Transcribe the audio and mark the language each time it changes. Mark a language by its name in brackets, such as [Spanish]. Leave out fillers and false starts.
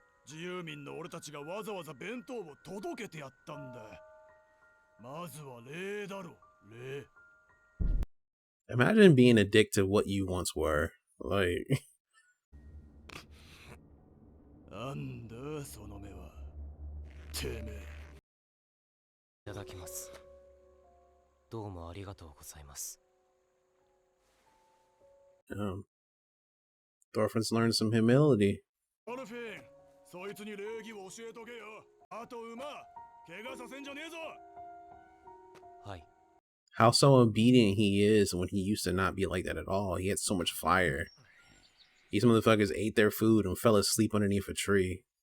[Japanese] 自由民の俺たちがわざわざ弁当を届けてやったんだ。まずは礼だろ、礼。 [English] Imagine being a dick to what you once were. Like, [Japanese] なんだその目は。てめえ。いただきます。どうもありがとうございます。 [English] Thorfinn's learned some humility. [Japanese] アルフィン、そいつに礼儀を教えとけよ。あと馬、怪我させんじゃねえぞ。はい。 [English] How so obedient he is when he used to not be like that at all. He had so much fire. These motherfuckers ate their food and fell asleep underneath a tree.